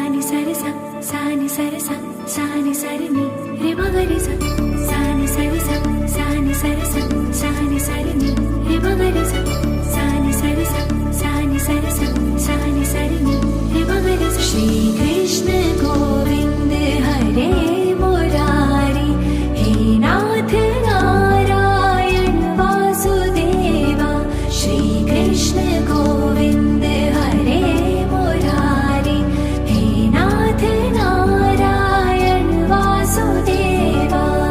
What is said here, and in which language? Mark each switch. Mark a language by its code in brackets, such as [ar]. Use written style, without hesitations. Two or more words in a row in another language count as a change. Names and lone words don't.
[hi] सरि सा सा नि सरि सा सा नि सरि नि रे म ग रे सा सा नि सरि सा सा नि सरि सा सा नि सरि नि रे म ग रे सा सा नि सरि सा सा नि सरि सा सा नि सरि नि रे म ग रे सा। [sa] श्री कृष्ण गोविंद हरे मुरारी हे नाथ नारायण वासुदेवा। श्री कृष्ण गोविंद हरे मुरारी हे नाथ नारायण वासुदेवा।